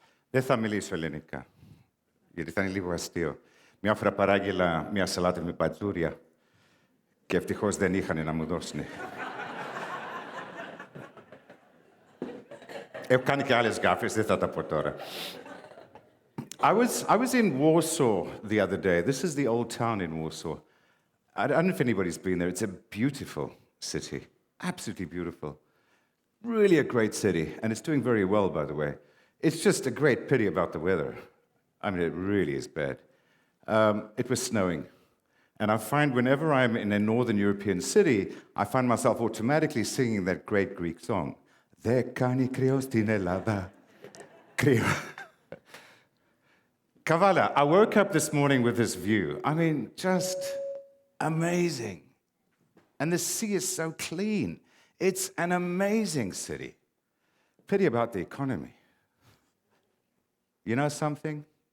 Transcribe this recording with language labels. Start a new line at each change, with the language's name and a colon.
Greek: Δεν θα μιλήσω ελληνικά, γιατί θα είναι λίγο αστείο. Μια φορά παράγγειλα μια σαλάτα με πατζούρια και ευτυχώς δεν είχαν να μου δώσουν. Έχω κάνει και άλλες γκάφες, δεν θα τα πω τώρα.
English: I was in Warsaw the other day. This is the old town in Warsaw. I don't know if anybody's been there. It's a beautiful city, absolutely beautiful. Really a great city, and it's doing very well, by the way. It's just a great pity about the weather. I mean, it really is bad. It was snowing. And I find whenever I'm in a northern European city, I find myself automatically singing that great Greek song.
Greek: Δεν κάνει κρύο στην Ελλάδα. Κρύο.
English: Kavala, I woke up this morning with this view. I mean, just amazing. And the sea is so clean. It's an amazing city. Pity about the economy. You know something?